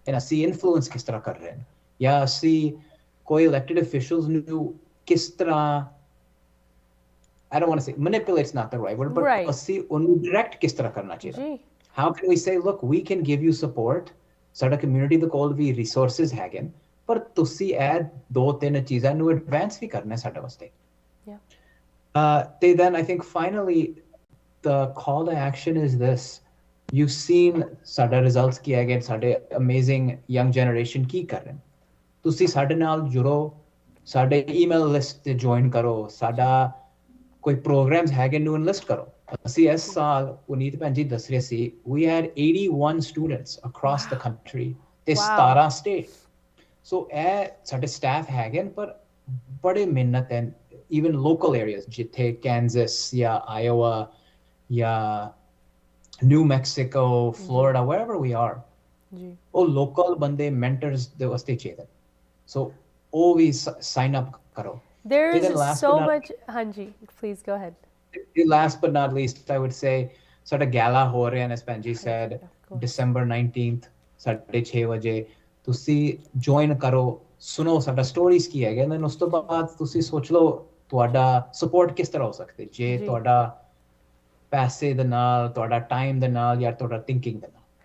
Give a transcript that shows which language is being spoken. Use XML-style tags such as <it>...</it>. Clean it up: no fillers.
<pa>And ਅਸੀਂ influence ਕਿਸ ਤਰ੍ਹਾਂ ਕਰ ਰਹੇ ਹਾਂ ਜਾਂ ਅਸੀਂ ਕੋਈ elected officials ਨੂੰ ਕਿਸ ਤਰ੍ਹਾਂ</pa> <en>I don't want to say manipulate's not the right word, but</en> <pa>ਅਸੀਂ ਉਹਨੂੰ direct ਕਿਸ ਤਰ੍ਹਾਂ ਕਰਨਾ ਚਾਹੀਦਾ</pa> <en>How can we say, look, we can give you support,</en> <pa>ਸਾਡਾ community ਦੇ ਕੋਲ ਵੀ resources ਹੈਗੇ ਪਰ ਤੁਸੀਂ ਇਹ 2-3 ਚੀਜ਼ਾਂ ਨੂੰ advance ਵੀ ਕਰਨਾ ਸਾਡੇ ਵਾਸਤੇ ਤੇ</pa> <en>then I think finally the call to action is this.</en> <pa>You've seen ਸਾਡਾ results ਕੀ ਹੈਗੇ ਸਾਡੇ amazing young generation ਕੀ ਕਰ ਰਹੇ ਤੁਸੀਂ ਸਾਡੇ ਨਾਲ ਜੁੜੋ ਸਾਡੇ email list ਤੇ join ਕਰੋ ਸਾਡਾ ਕੋਈ programs ਹੈਗੇ ਨੂੰ enlist ਕਰੋ ਅਸੀਂ ਇਸ ਸਾਲ ਪੁਨੀਤ ਭੈਣ ਜੀ ਦੱਸ ਰਹੇ ਸੀ</pa> <en>we had 81 students across the country</en> <pa>ਤੇ 17 state so ਇਹ ਸਾਡੇ staff ਹੈਗੇ ਪਰ ਬੜੇ ਮਿਹਨਤ ਹੈ</pa> <en>even local areas, ਜਿੱਥੇ Kansas ਜਾਂ Iowa ਜਾਂ New Mexico, Florida, wherever we are,</en> <pa>ਜੀ ਉਹ local ਬੰਦੇ mentors ਦੇ ਵਾਸਤੇ ਚਾਹੀਦੇ, so ਉਹ ਵੀ sign up ਕਰੋ.</pa> <en>there And is then last so but not- much ਹਾਂਜੀ please go ahead. Last but not least, I would say</en> <pa>ਸਾਡਾ gala ਹੋ ਰਿਹਾ,</pa> <en>as Panji said, Of course.</en> <pa>December 19th 6:30 ਵਜੇ ਤੁਸੀਂ join ਕਰੋ, ਸੁਣੋ ਸਾਡਾ stories ਕੀ ਹੈਗੇ, and then ਉਸ ਤੋਂ ਬਾਅਦ ਤੁਸੀਂ ਸੋਚ ਲਓ ਤੁਹਾਡਾ support ਕਿਸ ਤਰ੍ਹਾਂ ਹੋ ਸਕਦਾ, ਜੇ ਜੀ। ਤੁਹਾਡਾ ਪੈਸੇ ਦੇ ਨਾਲ, ਤੁਹਾਡਾ time ਦੇ ਨਾਲ, ਜਾਂ ਤੁਹਾਡਾ thinking ਦੇ ਨਾਲ.</pa>